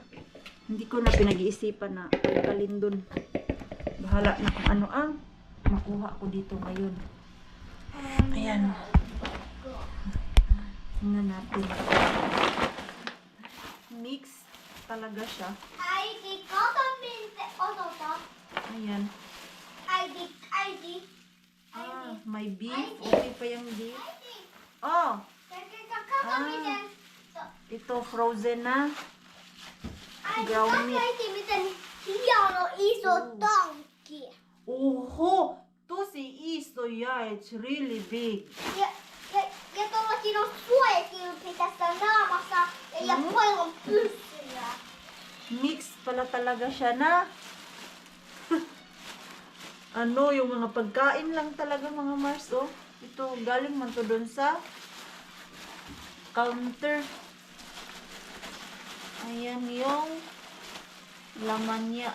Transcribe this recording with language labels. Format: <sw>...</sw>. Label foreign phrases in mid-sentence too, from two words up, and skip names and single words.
<tl>Hindi ko na pinag-iisipan na kalkalin dun. Bahala na kung ano ang makuha ko dito ngayon. Ayan. Tingnan natin. Mix talaga siya.</tl> <fi>Äiti, kato minkä odotat.</fi> <tl>Ayan.</tl> <fi>Äiti.</fi> <tl>May beef. Okay pa yung beef.</tl> <fi>Äiti.</fi> <tl>Oh,</tl> <fi>Kato miten.</fi> <tl>ito frozen na.</tl> <fi>Äiti,</fi> <en>Ground</en> <fi>kato</fi> <en>meat.</en> <fi>äiti miten hieno iso tankki. Oho! Tosi iso,</fi> <en>yeah. It's really big.</en> <fi>Ja tuollakin on suojakilpi tässä naamassa ja paljon pyssyjä.</fi> <tl>Mix pala talaga siya na. Ano, yung mga pagkain lang talaga mga Mars, oh. Ito, galing man to doon sa counter. Ayan yung laman niya.</tl>